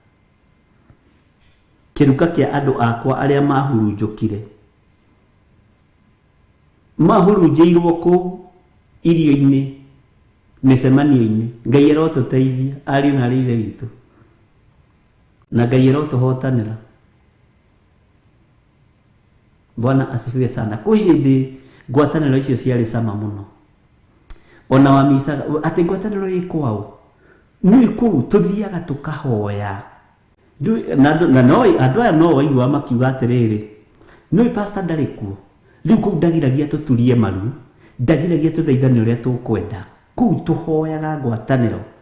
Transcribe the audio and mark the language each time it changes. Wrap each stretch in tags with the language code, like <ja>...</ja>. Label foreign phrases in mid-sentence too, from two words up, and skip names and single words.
<ki>Kiruka kia andu akwa aria mahurunjukire mahurunjirwo ku irio-ini micemanio-ini. Ngai arotuteithia ariu na rithe witu na Ngai arotuhotanira.</ki> <sw>Bwana asifiwe sana.</sw> <ki>Kwa hindi ngwataniro icio ciarĩ cama muno. Ona wamisaga ati ngwataniro ikwao ni kuu tuthiaga tukahoya na no andu aya no waigua makiuga atiriri no pastor ndari kuo riu kuu ndagiragia tuturie maru ndagiragia tuthaithanie uria tukwenda kuu tuhoyaga ngwataniro</ki>